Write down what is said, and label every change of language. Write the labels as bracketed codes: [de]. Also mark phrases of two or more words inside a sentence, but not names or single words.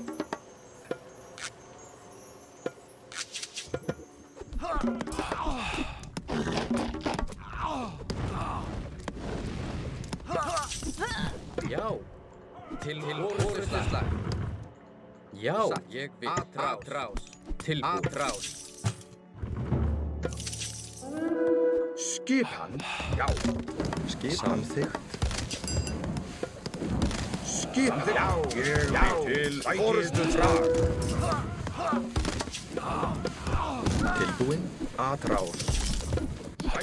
[is] Já. Til orrustuslag. Já. Ég vil. Atrás. Tilbú. Atrás. Skipan. Já. Samþykkt. Skipan. Já. Ég vil. Til orrustuslag. Tilbúin. Atrás.